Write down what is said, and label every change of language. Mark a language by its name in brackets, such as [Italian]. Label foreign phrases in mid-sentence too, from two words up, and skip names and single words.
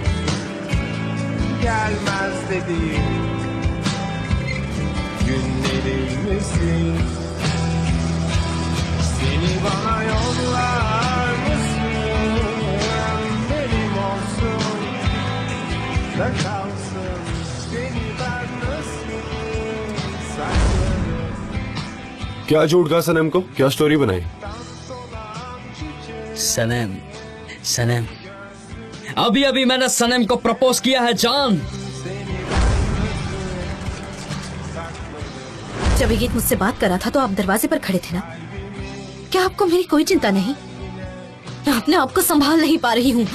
[Turkish] Gelmez dediğim günlerim misin? Seni bana yollar mısın? Benim olsun da kalsın. Seni ben nasıl saklarım? [Hindi] क्या झूठ कहा सनम को? क्या स्टोरी बनाई? सनम, सनम, अभी अभी मैंने सनम को प्रपोज किया है जान। जब ये गीत मुझसे बात करा था तो आप दरवाजे पर खड़े थे ना? क्या आपको मेरी कोई चिंता नहीं? मैं अपने आप को संभाल नहीं पा रही हूँ।